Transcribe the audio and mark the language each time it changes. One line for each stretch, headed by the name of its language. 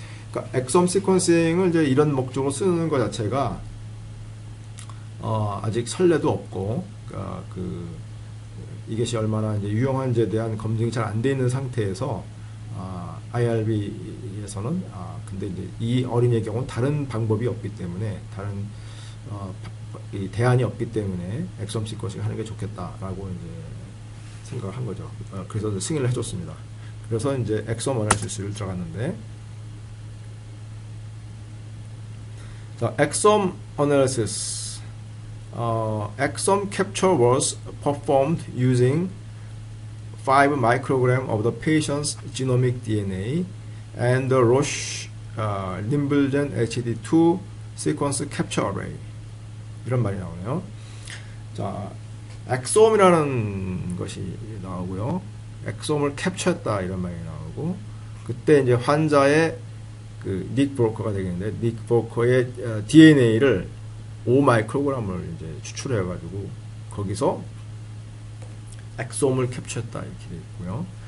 Korean: 그러니까 exome sequencing을 이제 이런 목적으로 쓰는 것 자체가 아직 선례도 없고, 그러니까 이것이 얼마나 이제 유용한지에 대한 검증이 잘 안 돼 있는 상태에서 IRB에서는 근데 이제 이 어린이의 경우는 다른 방법이 없기 때문에, 다른 이 대안이 없기 때문에 exome sequencing 하는 게 좋겠다라고 이제 생각을 한 거죠. 그래서 승인을 해줬습니다. 그래서 이제
English: exome analysis
Korean: 를 들어갔는데, 자,
English: exome analysis, exome capture was performed using 5 microgram of the patient's genomic DNA and the Roche Limbelgen HD2 sequence capture array.
Korean: 이런 말이 나오네요. 자, 엑솜이라는 것이 나오고요. 엑솜을 캡처했다 이런 말이 나오고, 그때 이제 환자의 그 닉 브로커가 되겠는데, 닉 브로커의 DNA를 5마이크로그램을 이제 추출해가지고 거기서 엑솜을 캡처했다 이렇게 되어 있고요.